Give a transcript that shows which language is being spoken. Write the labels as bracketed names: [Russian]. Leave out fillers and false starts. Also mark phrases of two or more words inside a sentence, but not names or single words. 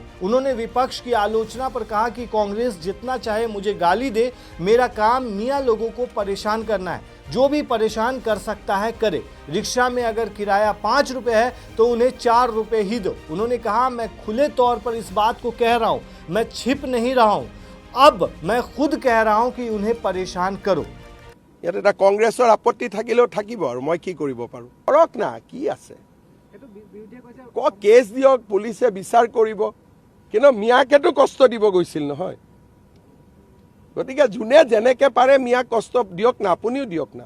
[Hindi] उन्होंने विपक्ष की आलोचना पर कहा कि कांग्रेस जितना चाहे मुझे गाली दे, मेरा काम मियां लोगों को परेशान करना है, जो भी परेशान कर सकता है करे। रिक्शा में अगर किराया 5 रुपए है तो उन्हें 4 रुपए ही दो। उन्होंने कहा, मैं खुले तौर पर इस बात को कह रहा हूं, मैं छिप नहीं रहा हूं, अब मैं खुद कह रहा हूं कि उन्हें परेशान करो। [Assamese] ইয়াত এটা কংগ্ৰেছৰ আপত্তি থাকিলেও থাকিব আৰু মই কি কৰিব পাৰোঁ? কৰক না, কি আছে, কেছ দিয়ক, পুলিচে বিচাৰ কৰিব, কিন্তু মিয়াকেতো কষ্ট দিব গৈছিল নহয়। গতিকে যোনে যেনেকৈ পাৰে মিয়াক কষ্ট দিয়ক না, আপুনিও দিয়ক না।